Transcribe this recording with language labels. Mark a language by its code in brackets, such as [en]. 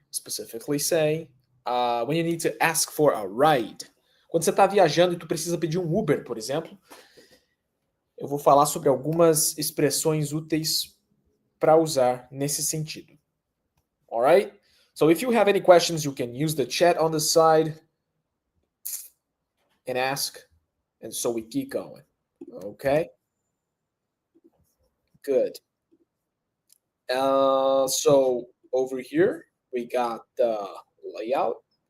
[en] Specifically, say when you need to ask for a ride. [pt] Quando você está viajando e tu precisa pedir um Uber, por exemplo, eu vou falar sobre algumas expressões úteis para usar nesse sentido. [en] All right? So if you have any questions, you can use the chat on the side and ask. And so we keep going. Okay? Good. So over here, we got the layout.